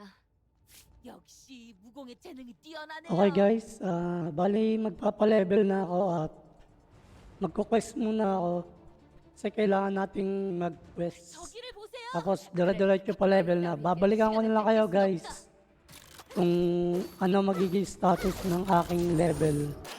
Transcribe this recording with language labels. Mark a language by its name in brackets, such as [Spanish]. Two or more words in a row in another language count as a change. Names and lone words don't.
[Korean] 역시 무공의 재능이 뛰어나네요. [English] Okay guys, [Filipino] bali magpapa-level na ako at magko-quest muna ako. Kasi kailangan nating mag-quest. [Korean] 저기를 보세요. [Filipino] Tapos dire-diretso pa level na. Babalikan ko na lang kayo guys kung ano magiging status ng aking level.